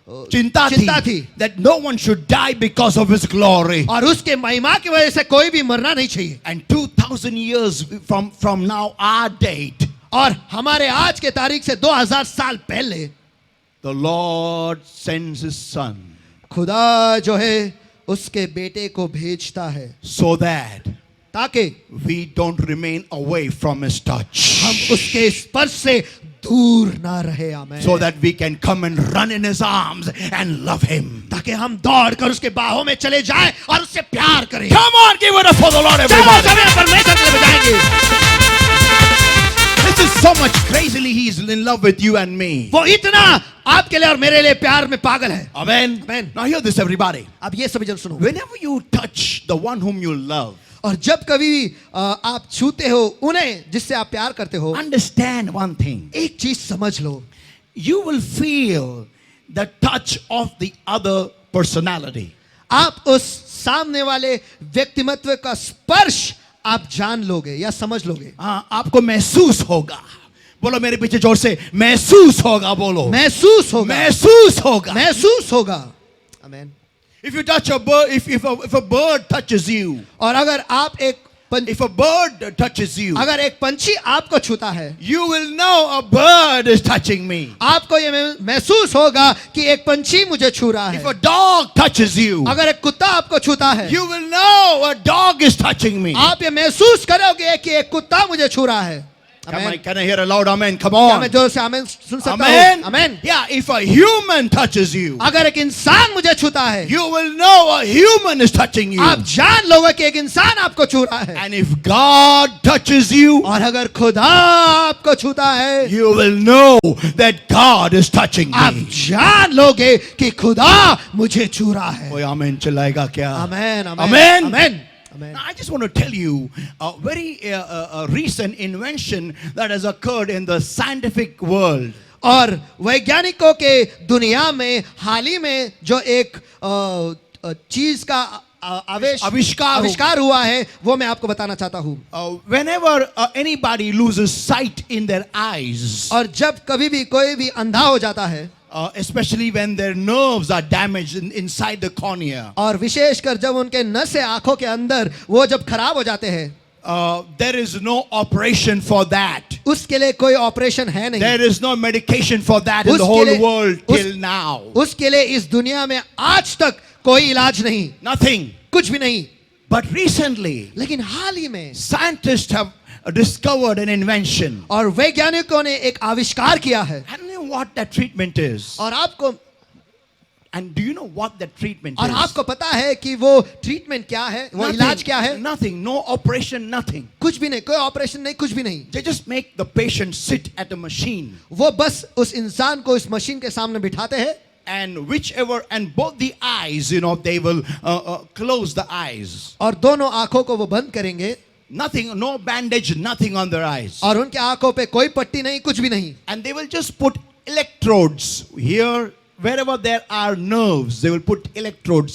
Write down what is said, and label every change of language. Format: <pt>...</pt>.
<hi>चिंता थी</hi> <en>that no one should die because of his glory.</en> <hi>और उसके महिमा की वजह से कोई भी मरना नहीं चाहिए।</hi> <en>And 2000 years from now, our date,</en> <hi>और हमारे आज के तारीख से 2000 साल पहले</hi> <en>the Lord sends his son</en> <hi>खुदा जो है उसके बेटे को भेजता है</hi> <en>so that</en> <hi>ताकि</hi> <en>we don't remain away from his touch.</en> <hi>हम उसके स्पर्श से दूर ना रहे। आमेन।</hi> <en>So that we can come and run in his arms and love him.</en> <hi>ताकि हम दौड़ कर उसके बाहों में चले जाएं और उससे प्यार करें।</hi> <en>Come on, give it up for the Lord,</en> <hi>चलो</hi> <en>everybody.</en> <hi>सभी परमेश्वर के लिए बजाएंगे।</hi> <en>This is so much crazily he is in love with you and me.</en> <hi>वो इतना आपके लिए और मेरे लिए प्यार में पागल है।</hi> <en>Amen. Amen. Now hear this, everybody.</en> <hi>अब ये सभी जन सुनो।</hi> <en>Whenever you touch the one whom you love,</en> <hi>और जब कभी आप छूते हो उन्हें जिससे आप प्यार करते हो,</hi> <en>understand one thing.</en> <hi>एक चीज समझ लो,</hi> <en>You will feel the touch of the other personality.</en> <hi>आप उस सामने वाले व्यक्तिमत्व का स्पर्श आप जान लोगे या समझ लोगे। आपको महसूस होगा। बोलो मेरे पीछे जोर से, महसूस होगा। बोलो महसूस होगा। महसूस होगा। महसूस होगा। आमेन।</hi> <en>If you touch a bird, if a bird touches you,</en> <hi>और अगर आप</hi> <en>if a bird touches you,</en> <hi>अगर एक पंछी आपको छूता है,</hi> <en>you will know a bird is touching me.</en> <hi>आपको ये महसूस होगा कि एक पंछी मुझे छू रहा</hi> <en>If</en> <hi>है।</hi> <en>a dog touches you,</en> <hi>अगर एक कुत्ता आपको छूता है,</hi> <en>you will know a dog is touching me.</en> <hi>आप ये महसूस करोगे कि एक कुत्ता मुझे छू रहा है।</hi> <en>Can I hear a loud amen? Come</en> <hi>क्या</hi> <en>on.</en> <hi>मैं जोर से आमेन सुन सकता</hi> <en>Amen.</en> <hi>हूँ? आमेन।</hi> <en>Yeah, if a human touches you,</en> <hi>अगर एक इंसान मुझे छूता है,</hi> <en>you will know a human is touching you.</en> <hi>आप जान लोगे कि एक इंसान आपको छू रहा है।</hi> <en>And if God touches you,</en> <hi>और अगर खुदा आपको छूता है,</hi> <en>you will know that God is touching</en> <hi>आप</hi> <en>me.</en> <hi>जान लोगे कि खुदा मुझे छू रहा है। कोई आमेन चिल्लाएगा क्या? आमेन।</hi> <en>Amen.</en> <hi>Amen. Amen.</hi> <en>Now, I just want to tell you a very recent invention that has occurred in the scientific world.</en> <hi>और वैज्ञानिकों के दुनिया में हाल ही में जो एक चीज का आविष्कार हुआ है, वो मैं आपको बताना चाहता हूँ।</hi> <en>Whenever anybody loses sight in their eyes,</en> <hi>और जब कभी भी कोई भी अंधा हो जाता है,</hi> <en>especially when their nerves are damaged inside the cornea,</en> <hi>और विशेषकर जब उनके नसें आंखों के अंदर वो जब खराब हो जाते हैं,</hi> <en>there is no operation for that.</en> <hi>उसके लिए कोई ऑपरेशन है नहीं।</hi> <en>There is no medication for that in the whole world till now.</en> <hi>उसके लिए इस दुनिया में आज तक कोई इलाज नहीं,</hi> <en>Nothing.</en> <hi>कुछ भी नहीं।</hi> <en>But recently,</en> <hi>लेकिन हाल ही में</hi> <en>scientists have discovered an invention.</en> <hi>और वैज्ञानिकों ने एक आविष्कार किया है।</hi> <en>And you know what that treatment is?</en> <hi>और आपको</hi> <en>And do you know what that treatment</en> <hi>और</hi> <en>is?</en> <hi>आपको पता है कि वो ट्रीटमेंट क्या है, वो इलाज क्या है?</hi> <en>Nothing. No operation, nothing.</en> <hi>कुछ भी नहीं, कोई ऑपरेशन नहीं, कुछ भी नहीं।</hi> <en>They just make the patient sit at a machine.</en> <hi>वो बस उस इंसान को इस मशीन के सामने बिठाते हैं,</hi> <en>And both the eyes, they will close the eyes.</en> <hi>और दोनों आंखों को वो बंद करेंगे।</hi> <en>Nothing, no bandage, nothing on their eyes.</en> <hi>और उनके आंखों पे कोई पट्टी नहीं, कुछ भी नहीं।</hi> <en>And they will just put electrodes here, wherever there are nerves, they will put electrodes.</en>